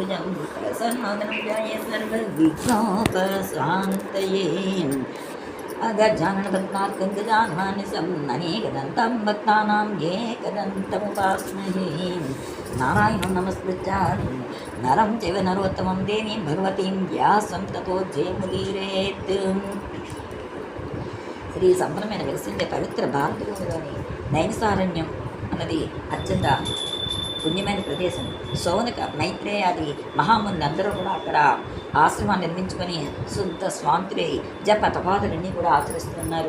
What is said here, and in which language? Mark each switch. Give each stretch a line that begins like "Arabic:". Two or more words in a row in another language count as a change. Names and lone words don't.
Sanskrit: प्रसन्नोदनप्राय सर्वविघ्नोपशान्तये अगजाननपद्मार्कं गजानमानसं अनेकदन्तं भक्तानां एकदन्तमुपास्महे नारायणं नमस्कृत्य नरं चैव नरोत्तमं देवीं भगवतीं व्यासं ततो जयमुदीरयेत्
Telugu: శ్రీ సంపన్నమైన వెలిసిండే పవిత్ర భారతభూమిలోని నైమిసారణ్యం అన్నది అత్యంత పుణ్యమైన ప్రదేశం. సౌనక మైత్రేయాది మహాముని అందరూ కూడా అక్కడ ఆశ్రమాన్ని నిర్మించుకొని శుద్ధ స్వాంతులై జప తపాదులన్నీ కూడా ఆచరిస్తున్నారు.